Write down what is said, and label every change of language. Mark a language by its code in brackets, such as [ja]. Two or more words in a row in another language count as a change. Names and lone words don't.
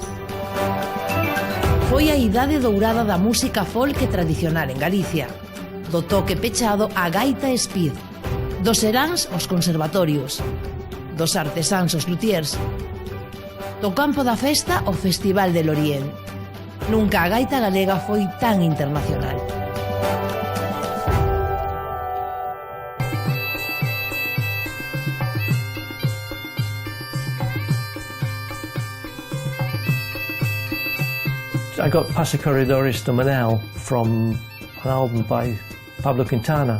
[gl] Foi a idade dourada da música folk tradicional en Galicia. Do toque pechado a gaita speed. Dos seráns os conservatorios. Dos artesáns os luthiers. Do campo da festa o Festival del Orién. Nunca a gaita galega foi tan internacional. [en] I got Passacorredores de Manel from an album by Pablo Quintana.